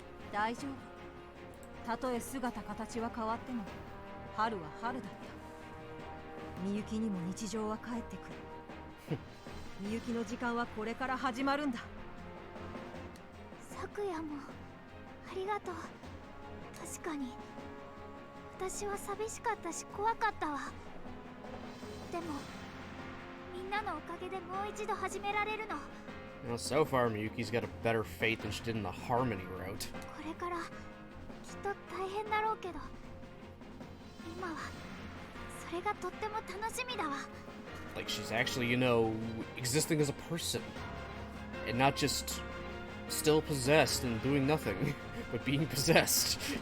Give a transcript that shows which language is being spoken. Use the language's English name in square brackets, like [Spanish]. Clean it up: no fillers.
[Japanese] 大丈夫たとえ姿形は変わっても春は春だったみゆきにも日常は帰ってくるみゆきの時間はこれから始まるんだ昨夜もありがとう。確かに私は寂しかったし怖かったわ。でもみんなのおかげでもう一度始められるの。 [English] You know, so far Miyuki's got a better fate than she did in the Harmony route. [Japanese] これからきっと大変だろうけど、今はそれがとっても楽しみだわ。 [English] Like she's actually, you know, existing as a person. And not just still possessed and doing nothing, but being possessed.